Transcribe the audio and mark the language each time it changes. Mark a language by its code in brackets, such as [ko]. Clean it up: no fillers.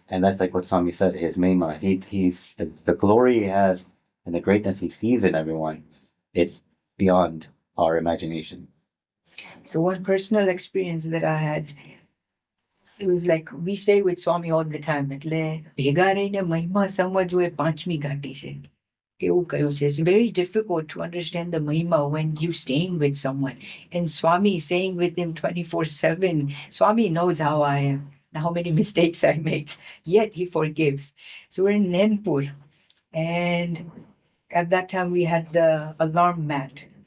[en] And that's like what Swami said, his mahima. He's the glory he has and the greatness he sees in everyone, it's beyond our imagination. So one personal experience that I had, it was like we stay with Swami all the time. [gu] એટલે ભેગા રહીને મહિમા સમજવો એ પાંચમી ઘાટી છે. એવું કહ્યું છે. [en] It's very difficult to understand the mahima when you're staying with someone. And Swami is staying with him 24/7. Swami knows how I am, how many mistakes I make, yet he forgives. So we're in Nandpur, and at that time we had the alarm mat.